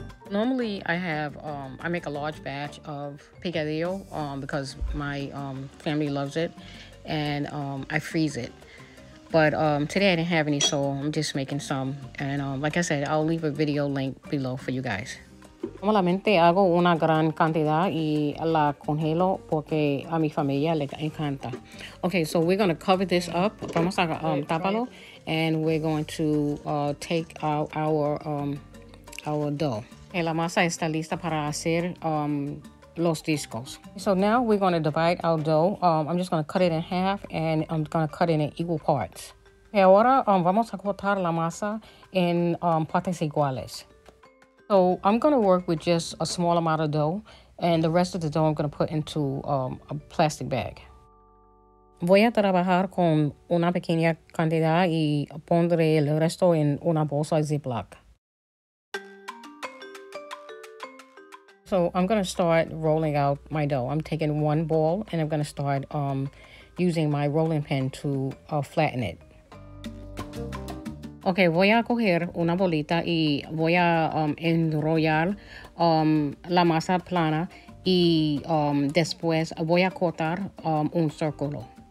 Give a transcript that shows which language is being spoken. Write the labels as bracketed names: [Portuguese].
[English] Normally, I make a large batch of picadillo because my family loves it, and I freeze it. But today I didn't have any, so I'm just making some. And like I said, I'll leave a video link below for you guys. [Spanish] Normalmente hago una gran cantidad y la congelo porque a mi familia le encanta. [English] Okay, so we're going to cover this up. [Spanish] Vamos a taparlo, [English] and we're going to take out our dough. [Spanish] La masa está lista para hacer los discos. [English] So now we're going to divide our dough. I'm just going to cut it in half, and I'm going to cut it in equal parts. [Spanish] Y ahora vamos a cortar la masa en partes iguales. [English] So I'm going to work with just a small amount of dough, and the rest of the dough I'm going to put into a plastic bag. [Spanish] Voy a trabajar con una pequeña cantidad y pondré el resto en una bolsa Ziploc. [English] So I'm going to start rolling out my dough. I'm taking one ball, and I'm going to start using my rolling pin to flatten it. [Spanish] Okay, voy a coger una bolita y voy a enrollar la masa plana y después voy a cortar un círculo.